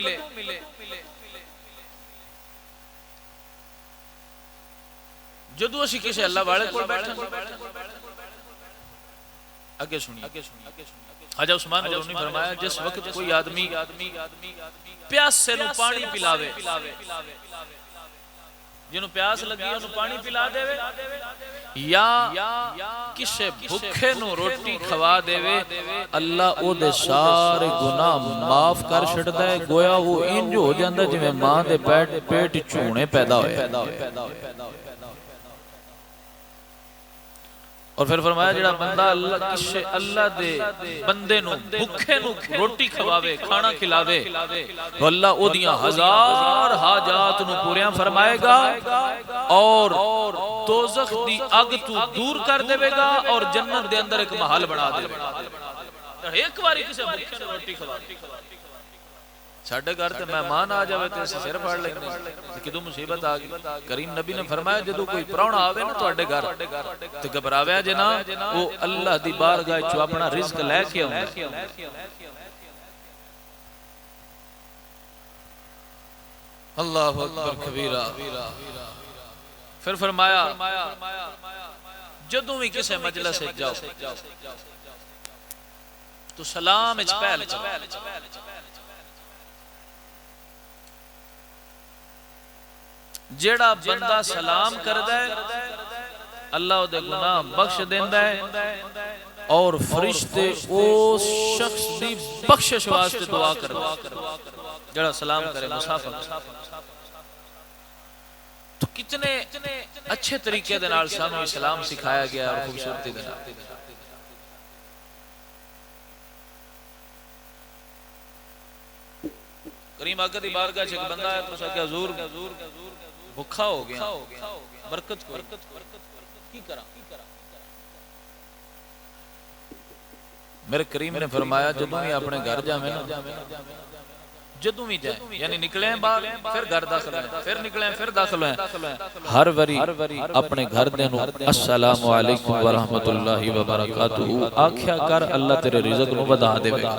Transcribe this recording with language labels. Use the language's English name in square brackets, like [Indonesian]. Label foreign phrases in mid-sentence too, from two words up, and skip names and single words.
[Punjabi] جدو اسی کسی اللہ والے کو بیٹھا اگے سنیے. خواجہ عثمان ہارونی فرمایا جس وقت کوئی آدمی پیاسے نو پانی پلاوے جنہوں پیاس لگی انہوں پانی پلا دے یا کسے بھکھے نو روٹی کھوا دے اللہ او دے سارے گناہ معاف کر چھڑدا ہے. گویا وہ انج ہو جاندا جویں ماں دے پیٹ چونے پیدا ہوئے. اور پھر فرمایا جڑا بندہ اللہ دے بندے نو بھکھے نو روٹی کھواوے کھانا کھلاوے تو اللہ او دیاں ہزار حاجات نو پوریاں فرمائے گا اور دوزخ دی اگ تو دور کر دے گا اور جنت دے اندر ایک محل بنا دے گا. ایک باری کسے بھکھے نو روٹی کھواوے ساڈے گھر تے مہمان آ جاوے تے اسی سر پھاڑ لیندے کدوں مصیبت آ گئی. کریم نبی نے فرمایا جدوں کوئی پراونا آوے نا تواڈے گھر تے گھبراویا جے نا وہ اللہ دی بارگاہ چوں اپنا رزق لے کے آوندا. [Arabic] اللہ اکبر کبیرہ. [Punjabi] پھر فرمایا جدوں بھی کسے مجلس وچ جاؤ تو سلام وچ پہل چلو. جیڑا بندہ سلام کردا ہے اللہ دے گناہ بخش دیندا ہے اور فرشتے اس شخص دی بخشش واسطے دعا کردے جیڑا سلام کرے مسافر. تو کتنے اچھے طریقے دے نال سانوں اسلام سکھایا گیا اور خوبصورتی دے نال. کریم آقا دی بارگاہ چ ایک بندہ ہے تو کہ حضور بھکھا ہو گیا برکت کو میرے کریم نے فرمایا جدوں بھی اپنے گھر جاویں نا جدوں بھی جائیں یعنی نکلیں باہر پھر گھر داخل ہیں پھر نکلیں پھر داخل ہیں ہر وری اپنے گھر دے نو [Arabic] السلام علیکم ورحمت اللہ وبرکاتہ [Punjabi] آکھیا کر اللہ تیرے رزق نو ودا دے